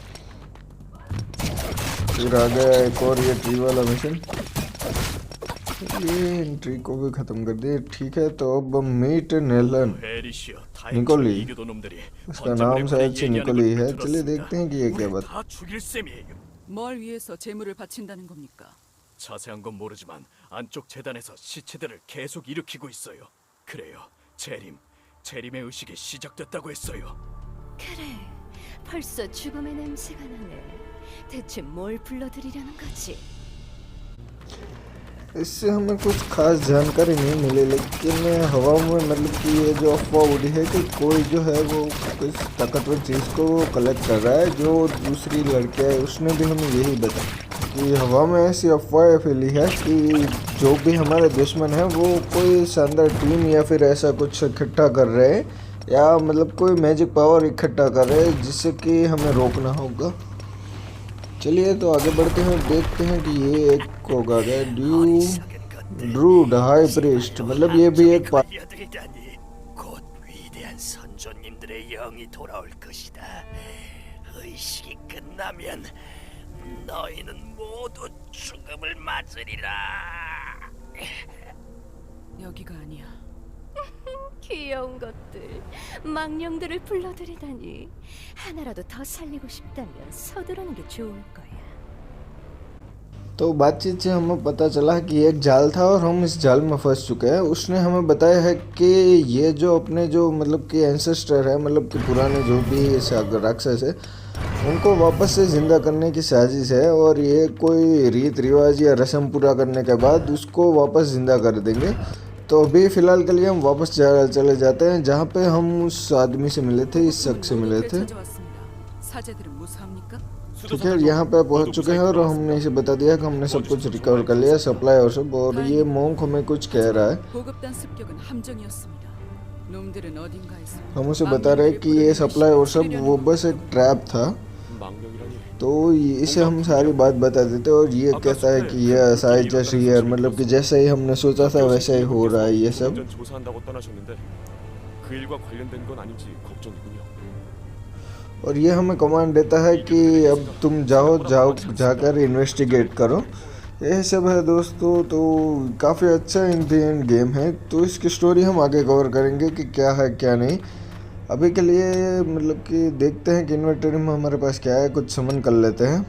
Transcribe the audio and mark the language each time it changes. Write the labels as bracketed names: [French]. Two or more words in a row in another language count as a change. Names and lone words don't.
[Hindi] फिर आ गया एक और ये ट्री वाला मिशन, ये ट्री को भी खत्म कर दिए। ठीक है, तो अब मीट नेलन निकोली, उसका नाम शायद से निकोली है। चलिए देखते हैं कि ये क्या बात। [Korean] 뭘 위해서 재물을 바친다는 겁니까? 자세한 건 모르지만 안쪽 재단에서 시체들을 계속 일으키고 있어요. 그래요, 재림의 의식이 시작됐다고 했어요. 그래, 벌써 죽음의 냄새가 나네. 대체 뭘 불러들이려는 거지? [Hindi] इससे हमें कुछ खास जानकारी नहीं मिली, लेकिन हवा में मतलब कि ये जो अफवाह उड़ी है कि कोई जो है वो कुछ ताकतवर चीज़ को कलेक्ट कर रहा है। जो दूसरी लड़की है उसने भी हमें यही बताया कि हवा में ऐसी अफवाह फैली है कि जो भी हमारे दुश्मन है वो कोई शानदार टीम या फिर ऐसा कुछ इकट्ठा कर रहे हैं, या मतलब कोई मैजिक पावर इकट्ठा कर रहे हैं जिससे कि हमें रोकना होगा। चलिए तो आगे बढ़ते हैं, देखते हैं कि ये एक होगा ड्रूड हाई प्रीस्ट, मतलब ये भी एक [Korean] 곧 위대한 선조님들의 영이 돌아올 것이다. 의식이 끝나면 너희는 모두 죽음을 맞으리라. 여기가 아니야. 귀여운 것들, 망령들을 불러들이다니. 하나라도 더 살리고 싶다면 서두르는 게 좋을 거야. [Hindi] तो बातचीत से हमें पता चला कि एक जाल था और हम इस जाल में फंस चुके हैं। उसने हमें बताया है कि ये जो अपने जो मतलब कि एंसेस्टर है, मतलब कि पुराने जो भी राक्षस है, उनको वापस से जिंदा करने की साजिश है और ये कोई रीत रिवाज या रस्म पूरा करने के बाद उसको वापस जिंदा कर देंगे। तो अभी फ़िलहाल के लिए हम वापस चले जाते हैं जहाँ पे हम उस आदमी से मिले थे, इस शख्स से मिले थे। [Korean] 찾아왔습니다. 사제들은 무사합니까? [Hindi] ठीक है, यहाँ पे पहुँच चुके हैं और हमने इसे बता दिया कि हमने सब कुछ रिकवर कर लिया, सप्लाई और सब। और ये मोंक हमें कुछ कह रहा है। [Korean] 보급단 습격은 함정이었습니다. 놈들은 어딘가에서 [Hindi] हम उसे बता रहे हैं कि ये सप्लाई और सब वो बस एक ट्रैप था। [Korean] 망령이라니. [Hindi] तो इसे हम सारी बात बता देते और ये कहता है कि ये [English] says here, [Hindi] मतलब कि जैसा ही हमने सोचा था वैसा ही हो रहा है ये सब। [Korean] 전 조사한다고 떠나셨는데 그 일과 관련된 건 아닌지 걱정이군요. [Hindi] और ये हमें कमांड देता है कि अब तुम जाकर इन्वेस्टिगेट करो। यही सब है दोस्तों। तो काफ़ी अच्छा [English] in the end game [Hindi] है। तो इसकी स्टोरी हम आगे कवर करेंगे कि क्या है क्या नहीं। अभी के लिए मतलब कि देखते हैं कि इन्वेंटरी में हमारे पास क्या है, कुछ समन कर लेते हैं।